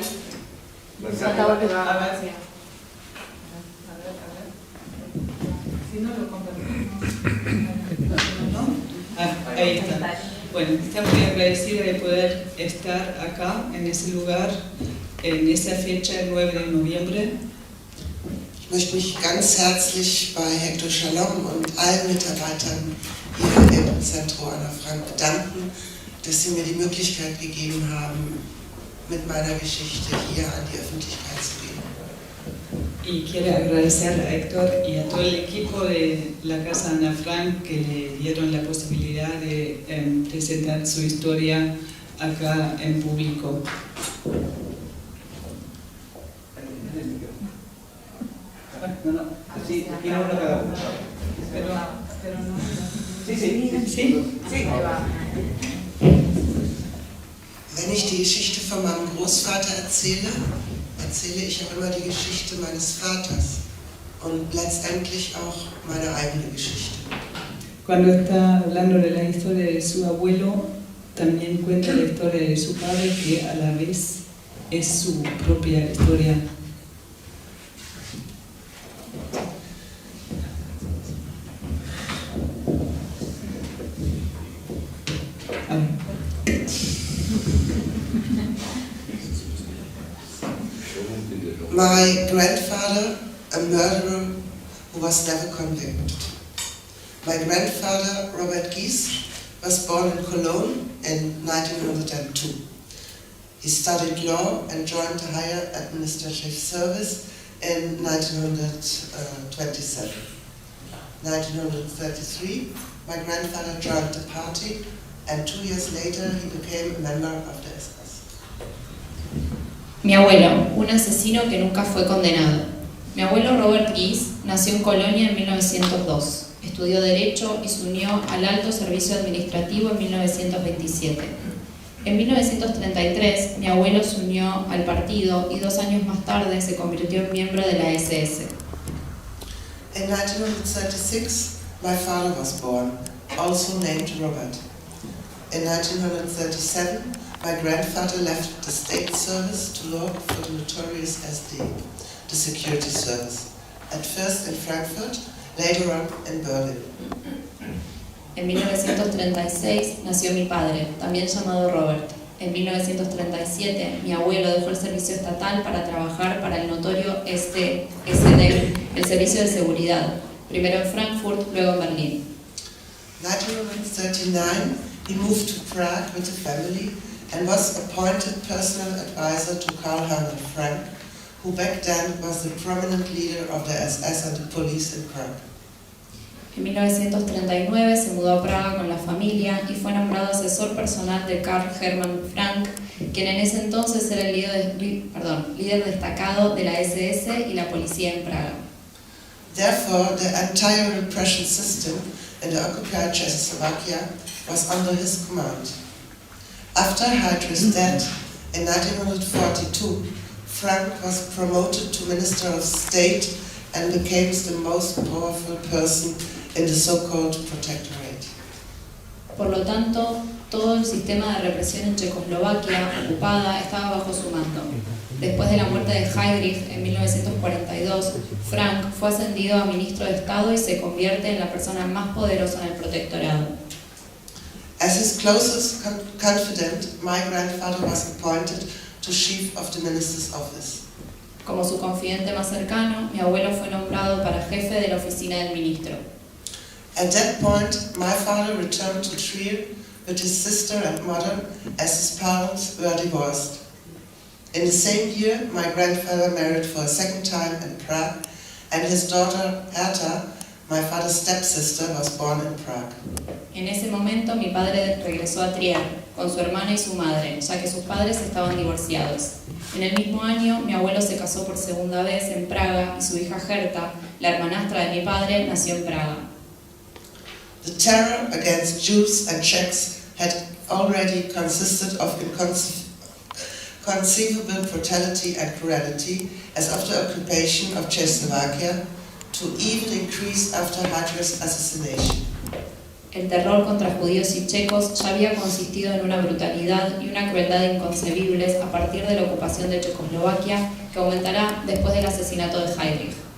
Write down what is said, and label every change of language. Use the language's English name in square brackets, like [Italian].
[Spanish] Si no lo compartimos. Ahí está. Bueno, está muy agradecida de poder estar acá, en ese lugar, en esa fecha, el 9 de noviembre. [German] Ich möchte mich ganz herzlich bei Hector Shalom und allen Mitarbeitern hier im Centro Anna Frank bedanken, dass sie mir die Möglichkeit gegeben haben, mit meiner Geschichte hier an die Öffentlichkeit zu gehen. [Spanish] Y quiero agradecer a Héctor y a todo el equipo de la Casa Ana Frank que le dieron la posibilidad de presentar su historia acá en público. No, sí, tiene uno cada uno. Pero no. Sí. [German] Wenn ich die Geschichte von meinem Großvater erzähle, erzähle ich auch immer die Geschichte meines Vaters und letztendlich auch meine eigene Geschichte. [Spanish] Cuando está hablando de la historia de su abuelo, también cuenta la historia de su padre, que a la vez es su propia historia. [English] My grandfather, a murderer who was never convicted. My grandfather, Robert Gies, was born in Cologne in 1902. He studied law and joined the higher administrative service in 1927. 1933, my grandfather joined the party, and 2 years later he became a member of the SS. [Spanish] Mi abuelo, un asesino que nunca fue condenado. Mi abuelo Robert Gies nació en Colonia en 1902. Estudió Derecho y se unió al Alto Servicio Administrativo en 1927. En 1933, mi abuelo se unió al partido y 2 años más tarde se convirtió en miembro de la SS. [English] In 1936, my father was born, also named Robert. In 1937, my grandfather left the state service to work for the notorious SD, the security service, at first in Frankfurt, later on in Berlin. [Spanish] En 1936 nació mi padre, también llamado Robert. En 1937, mi abuelo dejó el servicio estatal para trabajar para el notorio SD, el servicio de seguridad, primero en Frankfurt, luego en Berlín. [English] In 1939, he moved to Prague with the family and was appointed personal advisor to Karl Hermann Frank, who back then was the prominent leader of the SS and the police in Prague. [Spanish] En 1939 se mudó a Praga con la familia y fue nombrado asesor personal de Karl Hermann Frank, quien en ese entonces era el líder destacado de la SS y la policía en Praga. [English] Therefore, the entire repression system in the occupied Czechoslovakia was under his command. After Hitler's death in 1942, Frank was promoted to Minister of State and became the most powerful person in the so-called protectorate. [Spanish] Por lo tanto, todo el sistema de represión en Checoslovaquia ocupada estaba bajo su mando. Después de la muerte de Heydrich en 1942, Frank fue ascendido a ministro de Estado y se convierte en la persona más poderosa en el protectorado. [English] As his closest confidant, my grandfather was appointed to chief of the minister's office. [Spanish] Como su confidente más cercano, mi abuelo fue nombrado para jefe de la oficina del ministro. [English] At that point, my father returned to Trier with his sister and mother as his parents were divorced. In the same year, my grandfather married for a second time in Prague, and his daughter Herta, my father's stepsister, was born in Prague. [Spanish] En ese momento, mi padre regresó a Trier con su hermana y su madre, ya que sus padres estaban divorciados. En el mismo año, mi abuelo se casó por segunda vez en Praga y su hija Herta, la hermanastra de mi padre, nació en Praga. [English] The terror against Jews and Czechs had already consisted of inconceivable brutality and cruelty as of the occupation of Czechoslovakia, to even increase after Hitler's assassination. [Spanish] El terror contra judíos y checos ya había consistido en una brutalidad y una crueldad inconcebibles a partir de la ocupación de Checoslovaquia, que aumentará después del asesinato de Heydrich.